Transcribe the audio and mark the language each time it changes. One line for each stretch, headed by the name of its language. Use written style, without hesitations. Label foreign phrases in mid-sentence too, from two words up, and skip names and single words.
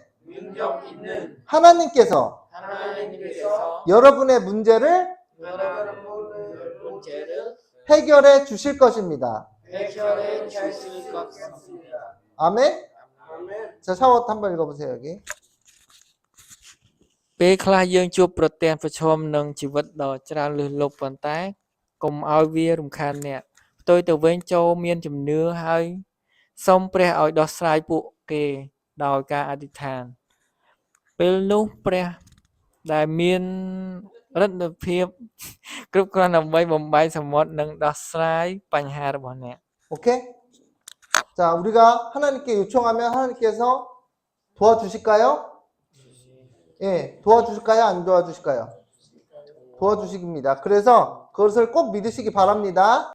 Korean: 능력 있는 하나님께서 하나님께서 여러분의 문제를 여러분의 문제를 해결해 주실 것입니다. 해결해 주실 것입니다. 아멘? 아멘. 자, 샤워 한번 읽어보세요, 여기.
Khmer: ពេលខ្លះយើងជួបប្រទះប្រឈមនឹងជីវិតដ៏ច្រើនលើសលប់ប៉ុន្តែកុំឲ្យវារំខានអ្នកផ្ទុយទៅវិញចូលមានជំនឿហើយសូមព្រះឲ្យដោះស្រាយពួកគេដោយការអធិដ្ឋានពេលនោះព្រះដែលមានឫទ្ធិភាពគ្រប់គ្រាន់ដើម្បីបំបែកសមុទ្រនិងដោះស្រាយបញ្ហារបស់អ្នក
Korean: 오케이? 자, 우리가 하나님께 요청하면 하나님께서 도와주실까요? 예, 도와주실까요? 안 도와주실까요? 도와주십니다. 그래서 그것을 꼭 믿으시기 바랍니다.